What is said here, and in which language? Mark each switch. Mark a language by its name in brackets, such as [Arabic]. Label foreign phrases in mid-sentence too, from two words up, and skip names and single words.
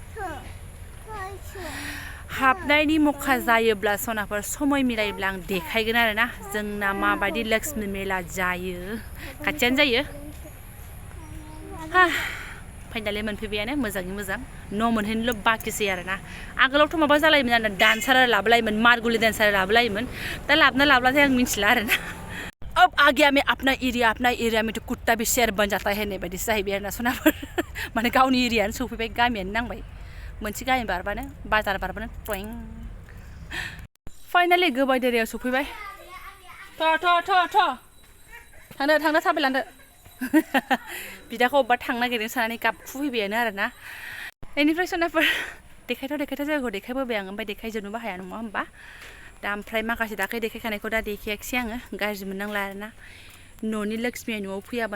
[Bodo] हाबनायनि मखा जायोब्ला सनाफोर समय मिलायोब्ला आं देखायगोन आरोना जोंना माबायदि लक्ष्मी मेला जायो खाथियानो जायो फाइनालि मोनफैबायानो मोजाङै मोजां न' मोनहैनोल' बाखिसै आरोना आगोलावथ' माबा जालायोमोन आरोना डान्सार लाबोलायोमोन मारगुलि डान्सार लाबोलायोमोन दा लाबोलाथाय आं मिथिला आरोना [Hindi] अब आ गया मैं अपना एरिया में तो कुत्ता भी शेर बन जाता है [Bodo] होननाय बायदिसो जाहैबाय आरोना सनाफोर माने गावनि एरियानो सौफैबाय गामियानो नांबाय मोनसे गामि बारबानो बाजार बारबानो टइं फाइनालि गोबायदेरियाव सौफैबाय थांनो थाबायलांदो बिदाखौ अबेबा थांनो नागिरदों सानानै गाबखु फैबायानो आरोना बेनिफ्राय सनाफोर देखायथाव जायगाखौ देखायबोबाय आं ओमफ्राय देखायजोबनोबो हाया नङा होमबा दा ओमफ्राय माखासे दाख्लै देखायखानायखौ दा देखायाखिसै आङो गाज्रि मोननांला आरोना न'नि लक्ष्मिया न'आव फैयाबा